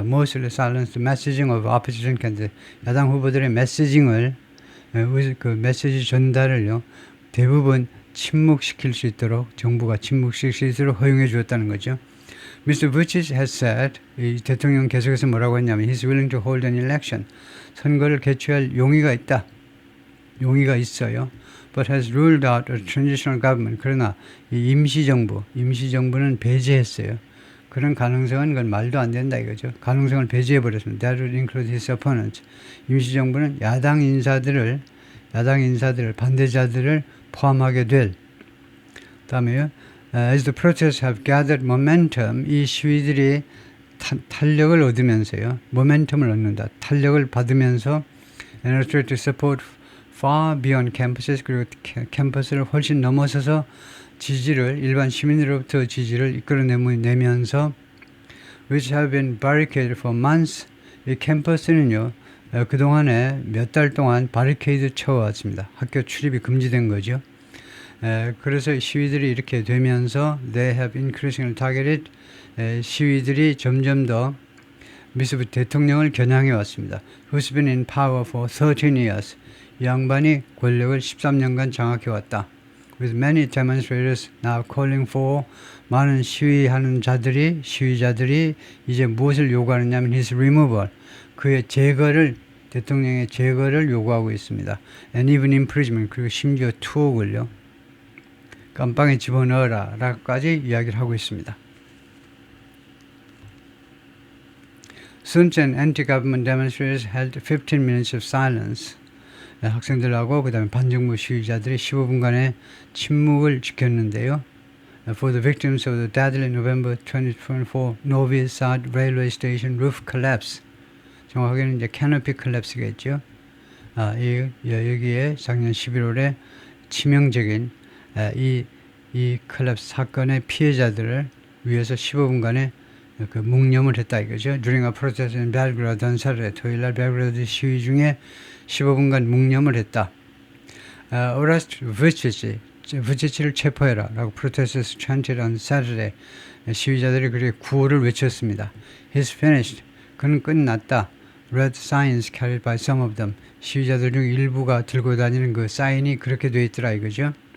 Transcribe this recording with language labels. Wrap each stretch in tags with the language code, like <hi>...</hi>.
<en>Mostly silence the messaging of opposition candidates,</en> <ko>야당 후보들의 메시징을 그 메시지 전달을요. 대부분 침묵시킬 수 있도록 정부가 침묵시킬 수 있도록 허용해 주었다는 거죠.</ko> <en>Mr. Vučić has said,</en> <ko>이 대통령 계속해서 뭐라고 했냐면</ko> <en>he's willing to hold an election.</en> <ko>선거를 개최할 용의가 있어요.</ko> <en>But has ruled out a transitional government.</en> <ko>그러나 이 임시정부는 배제했어요. 그런 가능성은 그건 말도 안 된다 이거죠. 가능성을 배제해버렸습니다.</ko> <en>That would include his opponents.</en> <ko>임시정부는 야당 인사들을 반대자들을 포함하게 될. 다음에요.</ko> <en>As the protests have gathered momentum,</en> <ko>이 시위들이 탄력을 얻으면서요. 모멘텀을 얻는다.</ko> <en>탄력을 받으면서 and are to support far beyond campuses,</en> <ko>그리고 캠퍼스를 훨씬 넘어서서 일반 시민으로부터 지지를 이끌어내면서</ko> <en>which have been barricaded for months,</en> <ko>이 캠퍼스는요. 그동안에 몇 달 동안 바리케이드 쳐왔습니다. 학교 출입이 금지된 거죠. 그래서 시위들이 이렇게 되면서</ko> <en>they have increasingly targeted,</en> <ko>시위들이 점점 더 미스부 대통령을 겨냥해 왔습니다.</ko> <en>Who's been in power for 13 years.</en> <ko>이 양반이 권력을 13년간 장악해 왔다.</ko> <en>With many demonstrators now calling for,</en> <ko>많은 시위자들이 이제 무엇을 요구하느냐면</ko> <en>his removal,</en> <ko>그의 대통령의 제거를 요구하고 있습니다.</ko> <en>And even imprisonment,</en> <ko>그리고 심지어 투옥을요. 깜빵에 집어넣어라 라고까지 이야기를 하고 있습니다.</ko> <en>Students and anti-government demonstrators held 15 minutes of silence.</en> <ko>학생들하고 그 다음에 반정부 시위자들이 15분간의 침묵을 지켰는데요.</ko> <en>For the victims of the deadly November 2024 Novi Sad Railway Station roof collapse.</en> <ko>정확하게는 이제 캐노피 컬랩스겠죠. 여기에 작년 11월에 치명적인 이 컬랩스 사건의 피해자들을 위해서 15분간의 그 묵념을 했다 이거죠.</ko> <en>During a protest in Belgrade on Saturday,</en> <ko>토요일날 벨그라드 시위 중에 15분간 묵념을 했다.</ko> <en>Arrest Vučić를</en> <ko>체포해라 라고</ko> <en>protesters chanted on Saturday.</en> <ko>시위자들이 그렇게 구호를 외쳤습니다.</ko> <en>He's finished.</en> <ko>그는 끝났다.</ko> <en>Red signs carried by some of them.</en> <ko>시위자들 중 일부가 들고 다니는 그 사인이 그렇게 돼 있더라 이거죠.</ko>